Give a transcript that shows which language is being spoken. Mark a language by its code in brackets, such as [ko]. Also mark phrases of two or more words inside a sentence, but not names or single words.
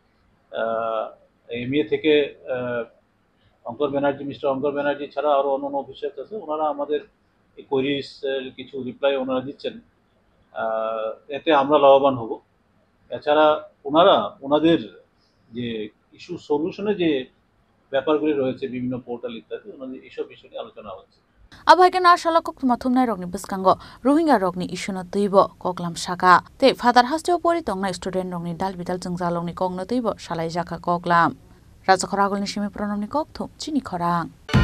[bn] এমএ থেকে মিস্টার অঙ্কন ব্যানার্জি ছাড়া আরও অন্যান্য অফিসার্স আছে, ওনারা আমাদের এই কোয়েরিজের কিছু রিপ্লাই ওনারা দিচ্ছেন, এতে আমরা লাভবান হব। এছাড়া ওনাদের যে [en] issue solution [bn] যে ব্যাপারগুলি রয়েছে বিভিন্ন পোর্টাল ইত্যাদি এইসব বিষয় নিয়ে আলোচনা হচ্ছে [trp] Abhai na shala kok tuma thumnai rokni biskango Rohingya rokni issue na tuibo koklam shaka te father hasteo pori tongna student rokni dal bidal jungjalongni kong na tuibo shalai jaka koklam Raja Khoragolni simi pronomni kok thum chini khorang